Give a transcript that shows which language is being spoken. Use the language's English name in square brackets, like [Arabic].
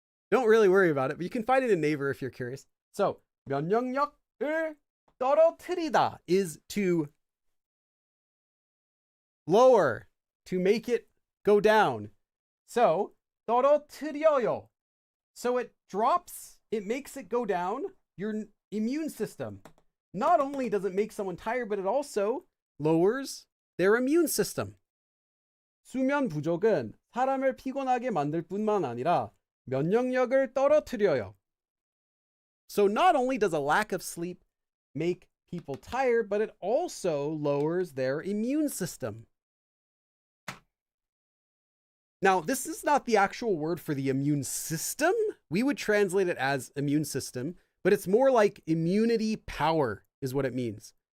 [English] Don't really worry about it, but you can find it in Naver if you're curious. So, [Korean] 면역력을 떨어뜨리다 [English] is to lower, to make it go down. [Korean] So, 떨어뜨려요. [English] So it drops, it makes it go down your immune system. Not only does it make someone tired, but it also lowers their immune system. [Korean] 수면 부족은 사람을 피곤하게 만들 뿐만 아니라 면역력을 떨어뜨려요. [English] So not only does a lack of sleep make people tired, but it also lowers their immune system. Now, this is not the actual word for the immune system. We would translate it as immune system, but it's more like immunity power is what it means.